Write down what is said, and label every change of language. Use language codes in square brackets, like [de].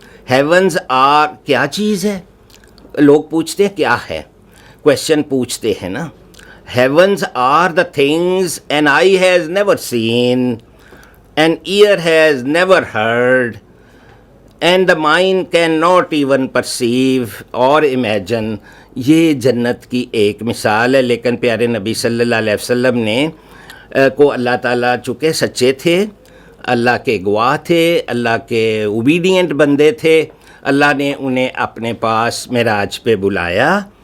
[ur] Heavens are کیا چیز ہے, لوگ پوچھتے ہیں کیا ہے, کویشچن پوچھتے ہیں نا. [en] Heavens are the things an eye has never seen, an ear has never heard, and the mind cannot even perceive or imagine. [ur] یہ جنت کی ایک مثال ہے. لیکن پیارے نبی صلی اللہ علیہ وسلم نے کو اللہ تعالیٰ چونکہ سچے تھے, اللہ کے گواہ تھے, اللہ کے اوبیڈینٹ بندے تھے, اللہ نے انہیں اپنے پاس معراج پہ بلایا